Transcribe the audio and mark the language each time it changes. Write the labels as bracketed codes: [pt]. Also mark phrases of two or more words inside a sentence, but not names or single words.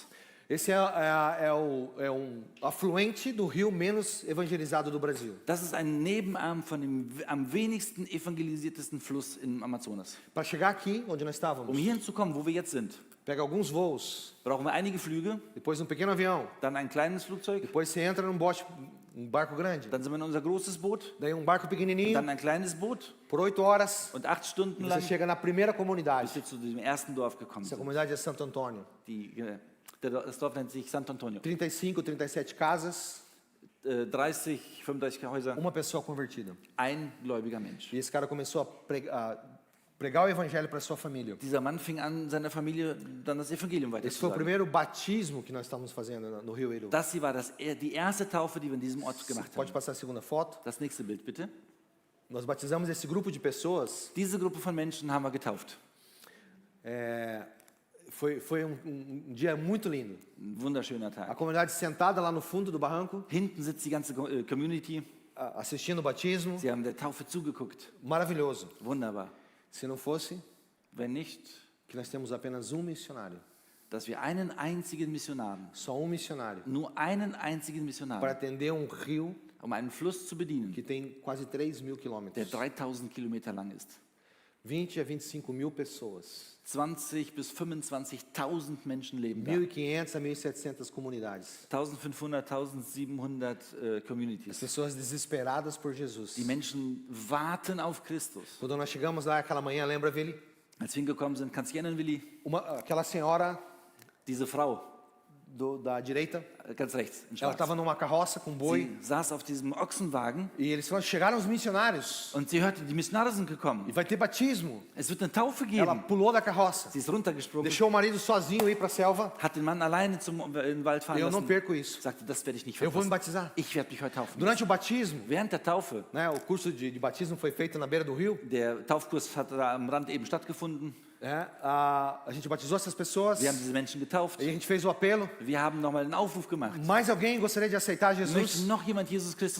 [pt] Esse é um afluente do rio menos evangelizado do Brasil. [de] Das ist ein Nebenarm von dem am wenigsten evangelisiertesten Fluss im Amazonas. [pt] Para chegar aqui, onde nós estávamos, [de] Um hier hinzukommen, wo wir jetzt sind, [pt] pega alguns voos, [de] brauchen wir einige Flüge, [pt] depois um pequeno avião, [de] dann ein kleines Flugzeug, [pt] depois você entra num bote, um barco grande, [de] dann sind wir in unser großes Boot, [pt] daí um barco pequenininho, [de] dann ein kleines Boot [pt] por 8 horas, [de] und 8 Stunden [pt] você [de] lang [pt] chega na primeira [de] bis [pt] comunidade. [de] wir zu diesem ersten Dorf gekommen [pt] Essa [de] sind. [pt] comunidade é Santo Antônio. [de] Das Dorf nennt sich Santo Antonio. [pt] 35, 37 casas, [de] 30, 35 Häuser, [pt] uma pessoa convertida. [de] ein gläubiger Mensch. [pt] E esse cara começou a pregar o evangelho para sua família. [de] Dieser Mann fing an, seiner Familie dann das Evangelium [pt] Esse foi o [de] weiterzusagen. [pt] primeiro batismo que nós estamos fazendo no Rio Eru. [de] Das hier war die erste Taufe, die wir in diesem Ort gemacht [pt] Pode [de] haben. [pt] passar a segunda foto. [de] Das nächste Bild, bitte. [pt] Nós batizamos esse grupo de pessoas. [de] Diese Gruppe von Menschen haben wir getauft. [pt] Foi um dia muito lindo. [de] Ein wunderschöner [pt] A [de] Tag. [pt] comunidade sentada lá no fundo do barranco, [de] Hinten sitzt die ganze Community. [pt] assistindo o batismo. [de] Sie haben der Taufe zugeguckt. [pt] Maravilhoso. [de] Wunderbar. [pt] Se não fosse [de] Wenn nicht, [pt] que nós temos apenas um missionário, [de] dass wir einen einzigen Missionar, [pt] só um missionário, [de] nur einen einzigen [pt] para [de] Missionar, [pt] atender um rio [de] um einen Fluss zu bedienen, [pt] que tem quase 3.000 [de] der [pt] quilômetros. [de] 3000 Kilometer lang ist. [pt] 20 a 25 mil pessoas. [de] 20 bis 25.000 Menschen leben da. [pt] 1.500 a 1.700 comunidades. [de] 1500, 1700 [pt] As [de] Communities. [pt] pessoas desesperadas por Jesus. [de] Die Menschen warten auf Christus. [pt] Quando nós chegamos lá aquela manhã, lembra, Vili? [de] Als wir hingekommen sind, kannst du dich erinnern, Willi? [pt] Aquela senhora [de] Diese Frau, [pt] da direita, [de] ganz rechts, in [pt] ela [de] schwarz. [pt] estava numa carroça com boi. [de] Sie saß auf diesem Ochsenwagen [pt] E eles falaram, chegaram os missionários. [de] und sie hörte, die Missionare sind gekommen. [pt] E vai ter batismo. [de] Es wird eine Taufe [pt] Ela [de] geben. [pt] pulou da carroça. [de] Sie ist runtergesprungen, [pt] Deixou o marido sozinho ir para a selva. [de] hat den Mann alleine in den Wald fahren [pt] Eu não [de] lassen. [pt] perco isso. [de] Sagte, das werde ich nicht [pt] Eu vou me [de] verpassen. [pt] batizar. [de] Ich werde mich heute taufen. [pt] Durante o batismo, [de] Während der Taufe, [pt] né, o curso de batismo foi feito na beira do rio. [de] der Taufkurs hat da am Rand eben stattgefunden. [pt] A gente batizou essas pessoas. [de] Wir haben diese Menschen getauft. [pt] E a gente fez o apelo. [de] Wir haben nochmal einen Aufruf gemacht. [pt] Mais alguém gostaria de aceitar [de] Möchte [pt] Jesus? [de] noch jemand Jesus Christus